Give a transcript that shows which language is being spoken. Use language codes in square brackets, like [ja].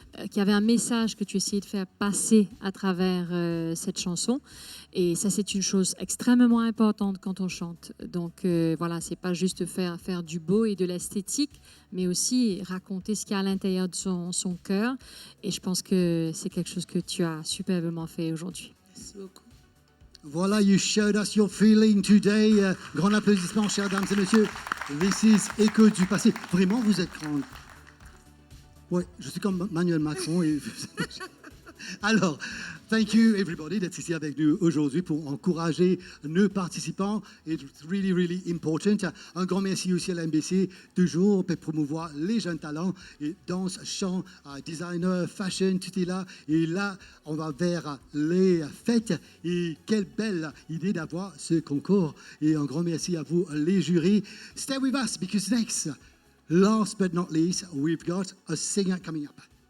[fr] qu'il y avait un message que tu essayais de faire passer à travers cette chanson. Et ça, c'est une chose extrêmement importante quand on chante. Donc voilà, c'est pas juste faire du beau et de l'esthétique, mais aussi raconter ce qu'il y a à l'intérieur de son cœur. Et je pense que c'est quelque chose que tu as superbement fait aujourd'hui. Merci beaucoup. [en] Voilà, you showed us your feeling today. [fr] Grand applaudissement, chers dames et messieurs. [en] This is [fr] Écho du passé. Vraiment, vous êtes grande. Oui, je suis comme Emmanuel Macron. Et... Alors, [en] thank you everybody [fr] d'être ici avec nous aujourd'hui pour encourager nos participants. [en] It's really, really important. [fr] Un grand merci aussi à l'MBC, toujours pour promouvoir les jeunes talents. Et danse, chant, designer, fashion, tout est là. Et là, on va vers les fêtes. Et quelle belle idée d'avoir ce concours. Et un grand merci à vous, les jurys. [en] Stay with us because next, last but not least, we've got a singer coming up.